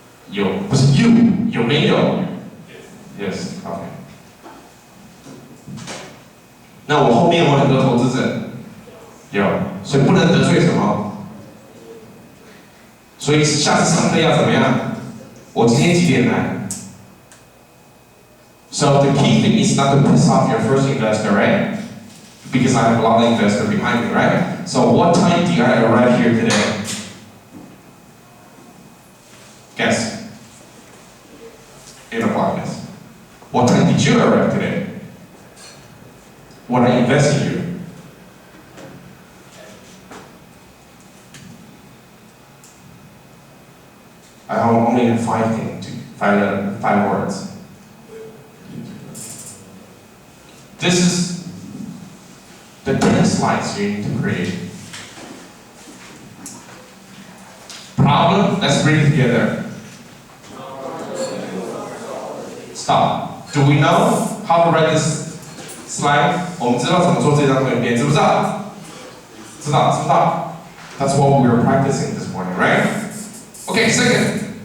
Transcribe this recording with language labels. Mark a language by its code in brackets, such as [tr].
[zh] 有，不是 [en] you， [zh] 有没有 ？ [en] Yes, OK。 [zh] 那我后面有很多投资者，有，所以不能得罪什么。所以下次上课要怎么样？我今天几点来 ？ [en] So the key thing is not to piss off your first investor, right? Because I have a lot of investors behind me, right? So what time do I arrive here today? Guess. 8 o'clock, yes. What time did you arrive today? When I invest in you? I only have 5 things, 5 words. This is the 10 slides you need to create. Problem, let's read it together. Stop. Do we know how to write this slide? [zh] 我们知道怎么做这张图片，知不知道？知道，知道。 [en] That's what we were practicing this morning, right? Okay, second.